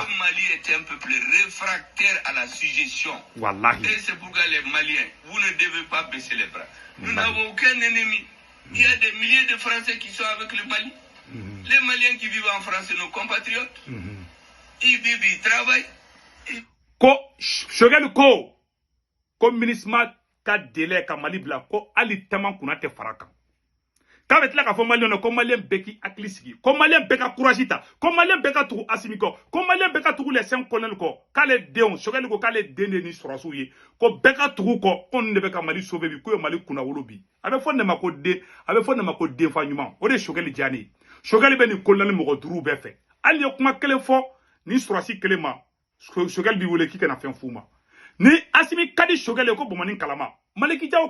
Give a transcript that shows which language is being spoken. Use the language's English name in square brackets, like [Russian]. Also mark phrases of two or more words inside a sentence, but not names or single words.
[French] Le Mali est un peuple réfractaire à la suggestion. Wallahi. Et c'est pourquoi les Maliens, vous ne devez pas baisser les bras. Nous n'avons aucun ennemi. Il y a des milliers de Français qui sont avec le Mali. Les Maliens qui vivent en France, nos compatriotes, ils vivent, ils travaillent. [Bambara] Ko Choguel ko ko ministre ka délai ka Mali bla ko ali taman kuna te faraka k'a bɛ tila k'a fɔ maliyɛnw na ko maliyɛn bɛɛ k'i hakili sigi ko maliyɛn bɛɛ ka courage ta ko maliyɛn bɛɛ ka tugu Asimi kɔ ko maliyɛn bɛɛ ka tugu [French] les 5 colonels [Bambara] kɔ k'ale denw Choguel ko k'ale den de ni sɔrɔsiw ye ko bɛɛ ka tugu kɔ ko nin de bɛ ka Mali sauver bi ko ye Mali kunnawolo bi a bɛ fɔ nin de ma ko denfa ɲuman o de ye Choguel diyanen ye Choguel bɛ nin colonel mɔgɔ 5 bɛɛ fɛ hali ye kuma kelen fɔ ni sɔrɔsi kelen ma Choguel b'i wele k'i kana fɛn f'u ma ni Asimi ka di Choguel ye ko Bamanin kalama Maliki Diaw